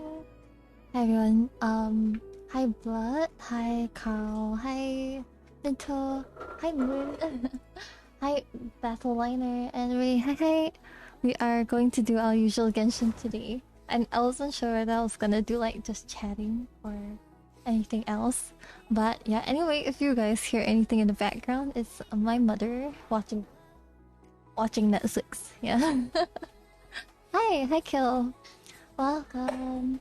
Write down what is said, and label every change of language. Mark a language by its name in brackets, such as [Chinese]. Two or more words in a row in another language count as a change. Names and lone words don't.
[English] Hi everyone. Hi Blood. Hi Carl. Hi Minto. Hi Moon. Hi Battleliner. Anyway, hi. We are going to do our usual Genshin today. And I wasn't sure whether I was gonna do like just chatting or anything else. But yeah, anyway, if you guys hear anything in the background, it's my mother watching Netflix. Yeah. Hi Kill. Welcome.